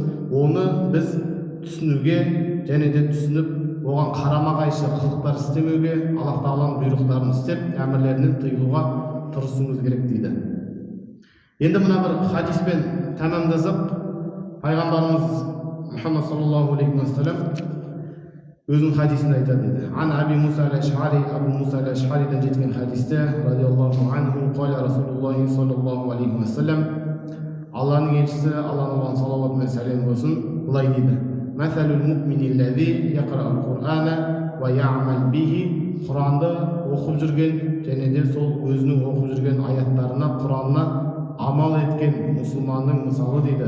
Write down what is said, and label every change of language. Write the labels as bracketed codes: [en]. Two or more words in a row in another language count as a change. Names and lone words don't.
[kk] Оны біз түсінуге және де түсініп, оған қарама-қайшы қылықтар істемеуге, Аллах Тағаланың бұйрықтарын істеп, әмірлерінен тыйылуға тырысуымыз керек дейді. Енді мына бір хадиспен тәмамдасақ, пайғамбарымыз Мұхаммад [ar] صلى الله عليه وسلم [kk] өзінің хадисінде айтады дейді. [ar] عن أبي موسى الأشعري, Абу Муса ал-Аш'ариден [kk] жеткен хадисте, [ar] رضي الله عنه, قال رسول الله صلى الله عليه وسلم, [kk] Алланың елшісі, Алланың оған салауат мен сәлем болсын, былай дейді: [ar] مثل المؤمن الذي يقرأ القرآن ويعمل به. [kk] Құранды оқып жүрген және де сол өзінің оқып жүрген аяттарына, Құранына амал еткен мұсылманның мысалы дейді.